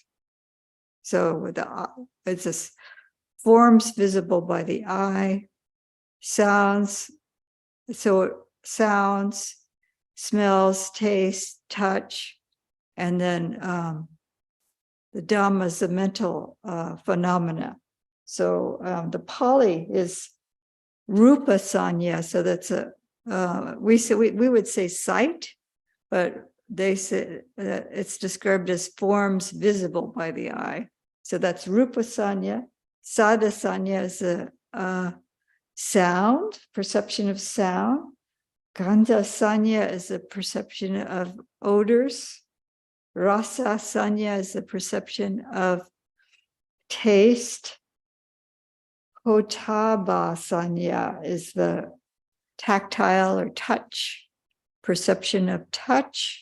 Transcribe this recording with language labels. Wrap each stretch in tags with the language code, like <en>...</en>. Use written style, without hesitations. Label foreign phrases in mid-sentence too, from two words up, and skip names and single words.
<en>So it's just forms visible by the eye, sounds, so sounds, smells, taste, touch, and then the Dhammas, the mental phenomena. So the Pali is</en> <pi>rupa sanya,</pi> <en>so that's we would say sight, but they say it's described as forms visible by the eye. So that's</en> <pi>rupa sanya. Sada sanya</pi> <en>is a sound, perception of sound.</en> <pi>Gandha sanya</pi> <en>is a perception of odors.</en> <pi>Rasa sanya</pi> <en>is the perception of taste.</en> <pi>Potaba sanya</pi> <en>is the tactile or touch, perception of touch.</en>